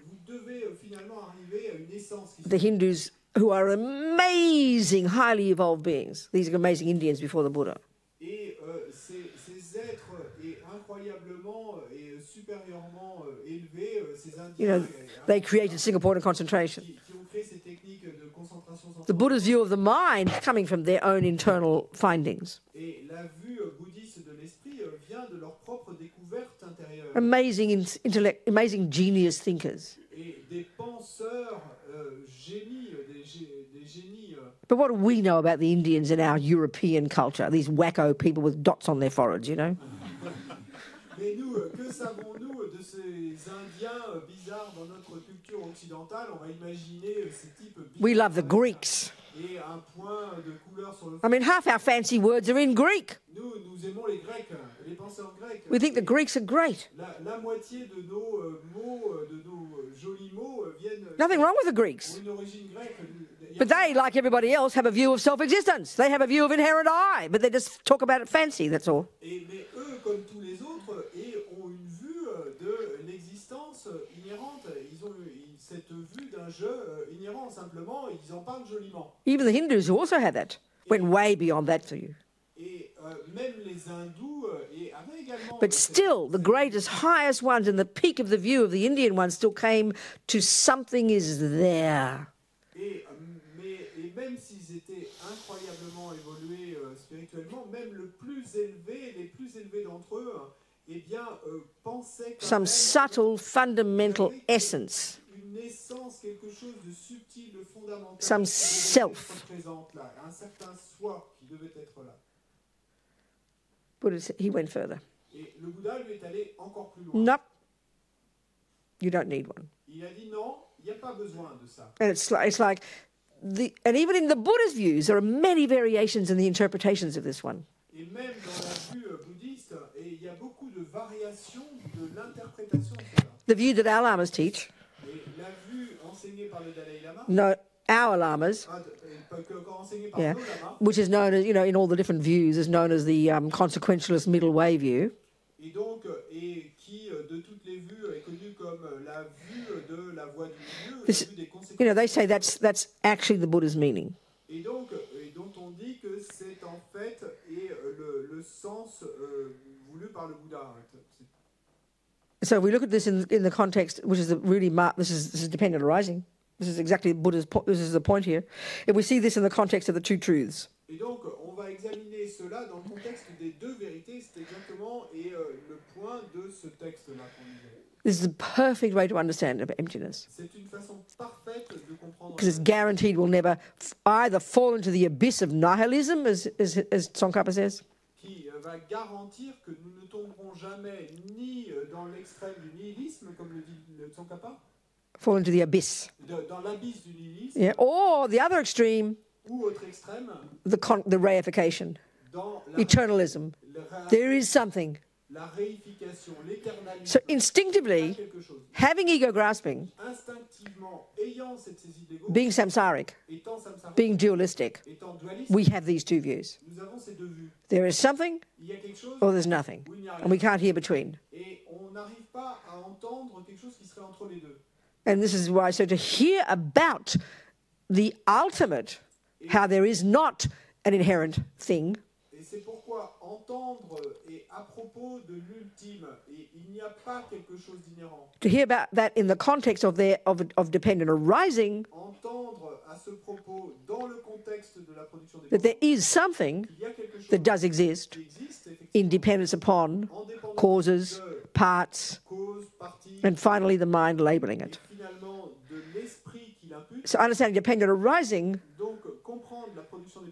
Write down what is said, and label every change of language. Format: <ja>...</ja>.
<fr>vous devez finalement arriver à une essence.</fr> <en>The Hindus, who are amazing, highly evolved beings, these are amazing Indians before the Buddha.</en> <fr>Et ces êtres incroyablement et supérieurement élevés, ces Indiens</fr> <en>You know, they created Singapore in concentration.</en> <fr>qui ont créé ces techniques de concentration</fr> <en>The</en> <fr>centrale.</fr> <en>Buddha's view of the mind coming from their own internal findings.</en> <fr>Et la vue bouddhiste de l'esprit vient de leur propre découverte intérieure.</fr> <en>Amazing intellect, amazing genius thinkers.</en> <fr>Et des penseurs génies, des génies.</fr> <en>But what do we know about the Indians in our European culture? These wacko people with dots on their foreheads, you know?</en> <fr>Mais nous, que savons-nous de ces Indiens bizarres dans notre culture occidentale? On va imaginer ces types bizarres.</fr> <en>We love the Greeks.</en> <fr>Et un point de couleur sur le</fr> <en>I mean, half our fancy words are in Greek.</en> <fr>Nous aimons les Grecs, les penseurs grecs.</fr> <en>We think the Greeks are great.</en> <fr>La moitié de nos mots, de nos jolis mots viennent</fr> <en>Nothing wrong with the Greeks.</en> <fr>ont une origine grecque.</fr> <en>But they, like everybody else, have a view of self-existence. They have a view of inherent I, but they just talk about it fancy, that's all.</en> <fr>Mais eux, comme tous les autres, ont une vue de l'existence inhérente. Ils ont cette vue d'un jeu inhérent, simplement, ils en parlent joliment.</fr> <en>Even the Hindus who also have that went way beyond that for you.</en> <fr>Et même les hindous avaient également...</fr> <en>But still, the greatest, highest ones and the peak of the view of the Indian ones still came to something is there.</en> <fr>Et et même s'ils étaient incroyablement évolués spirituellement, même les plus élevés d'entre eux, eh bien, pensaient quand</fr> <en>some</en> <fr>même</fr> <en>subtle, fundamental</en> <fr>qu'il y avait</fr> <en>essence,</en> <fr>une essence, quelque chose de subtil, de fondamental,</fr> <en>some</en> <fr>qui devait</fr> <en>self.</en> <fr>être présente là, un certain soi qui devait être là.</fr> <en>Buddha said, he went further.</en> <fr>Et le Bouddha lui est allé encore plus loin.</fr> <en>Nope, you don't need one.</en> <fr>Il a dit non, il n'y a pas besoin de ça.</fr> <en>And it's like and even in the Buddha's views, there are many variations in the interpretations of this one.</en> <fr>Et même dans la vue bouddhiste, il y a beaucoup de variations de l'interprétation de cela.</fr> <en>The view that our lamas teach,</en> <fr>Et la vue enseignée par le Dalai Lama,</fr> <en>no, our lamas,</en> <fr>enseignée par</fr> <en>yeah,</en> <fr>nos lamas,</fr> <en>which is known as, in all the different views, is known as the consequentialist middle way view.</en> <fr>et donc, et qui de toutes les vues est connue comme la vue de la voie du milieu, la vue des conséquences.</fr> <en>They say that's actually the Buddha's meaning.</en> <fr>Et donc, dont on dit que c'est en fait le sens voulu par le Bouddha.</fr> <en>So if we look at this in the context, which is this is dependent arising. This is exactly Buddha's. This is the point here. If we see this in the context of the two truths.</en> <fr>Et donc, on va examiner cela dans le contexte des deux vérités. C'est exactement le point de ce texte-là qu'on lisait.</fr> <en>This is a perfect way to understand emptiness.</en> <fr>C'est une façon parfaite de comprendre.</fr> <en>Because it's guaranteed we'll never either fall into the abyss of nihilism, as Tsongkhapa says,</en> <fr>Qui va garantir que nous ne tomberons jamais ni dans l'extrême du nihilisme, comme le dit le Tsongkhapa,</fr> <en>fall into the abyss.</en> <fr>dans l'abysse du nihilisme,</fr> <en>Yeah. Or the other extreme,</en> <fr>ou autre extrême,</fr> <en>the reification,</en> <fr>dans</fr> <en>eternalism. There is something.</en> <fr>la réification, l'éternalisme.</fr> <en>So instinctively,</en> <fr>quelque chose.</fr> <en>having ego grasping,</en> <fr>Instinctivement, ayant cette saisie d'ego,</fr> <en>being samsaric,</en> <fr>étant samsarique,</fr> <en>being dualistic,</en> <fr>étant dualiste,</fr> <en>we have these two views.</en> <fr>nous avons ces deux vues.</fr> <en>There is something</en> <fr>Il y a quelque chose</fr> <en>or there's nothing.</en> <fr>où il n'y a</fr> <en>And we</en> <fr>rien.</fr> <en>can't hear between.</en> <fr>Et on n'arrive pas à entendre quelque chose qui serait entre les deux.</fr> <en>And this is why, so to hear about the ultimate, how there is not an inherent thing,</en> <fr>Et c'est pourquoi entendre et à propos de l'ultime, et il n'y a pas quelque chose d'inhérent.</fr> <en>to hear about that in the context of dependent arising,</en> <fr>Entendre à ce propos dans le contexte de la production des</fr> <en>that there is something</en> <fr>il y a quelque chose</fr> <en>that does exist</en> <fr>qui existe effectivement</fr> <en>in dependence upon</en> <fr>en dépendance</fr> <en>causes,</en> <fr>de</fr> <en>parts,</en> <fr>cause, partie,</fr> <en>and finally the mind labeling</en> <fr>et</fr> <en>it.</en> <fr>finalement de l'esprit qui l'impute.</fr> <en>So understanding dependent arising,</en> <fr>Donc comprendre la production des</fr>